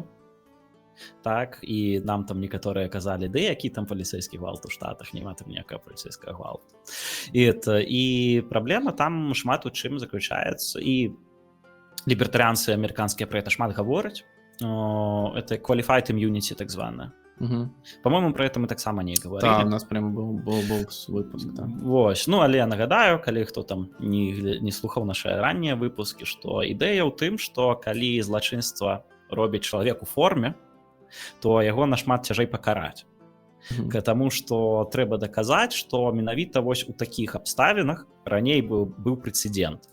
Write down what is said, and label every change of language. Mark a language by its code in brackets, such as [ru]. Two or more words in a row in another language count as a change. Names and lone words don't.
[be] Так, і нам там некаторыя казалі, ды які там паліцэйскі гвалт у Штатах, няма там ніякага паліцэйскага гвалту. І праблема там шмат у чым заключаецца, і лібертарыянцы амерыканскія пра гэта шмат гавораць. [ru] Это [en] qualified immunity, [be] так званая. [ru] По-моему, про это мы таксама не говорили. Да, у нас прям был выпуск, да. [be] Вось, ну, але я нагадаю, калі хто там не слухаў наши раннія выпускі, што ідэя ў тым, што калі злачынства робіць чалавек у форме, то яго нашмат цяжэй пакараць. Таму што трэба даказаць, што менавіта вось у такіх абставінах раней быў прэцэдэнт.